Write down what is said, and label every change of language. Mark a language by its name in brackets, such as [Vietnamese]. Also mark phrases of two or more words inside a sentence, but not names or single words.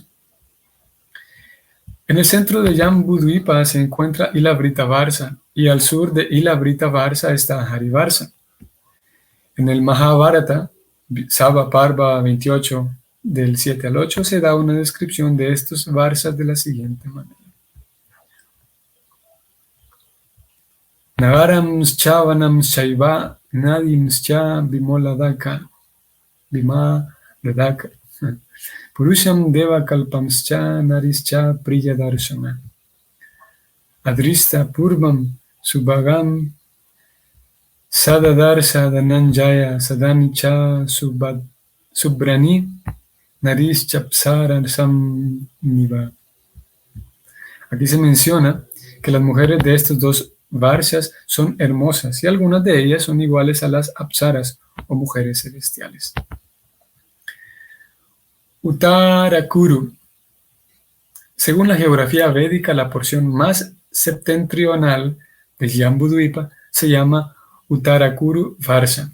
[Spanish] En el centro de Jambudvipa se encuentra Ilavrita Varsha y al sur de Ilavrita Varsha está Harivarsha. En el Mahabharata, Sabha Parva 28, del 7 al 8, se da una descripción de estos varshas de la siguiente manera. [Sanskrit] Nagaramscha vanamschaiva nadimscha vimaladaka Purusham deva kalpamscha narischa priyadarshana Adrista purvam subhagam sadadarsha dananjaya sadanicha subrani narischa psara samniva. [Spanish] Aquí se menciona que las mujeres de estos 2 varshas son hermosas y algunas de ellas son iguales a las apsaras o mujeres celestiales. Uttarakuru. Según la geografía védica, la porción más septentrional de Jambudvipa se llama Uttarakuru Varsha.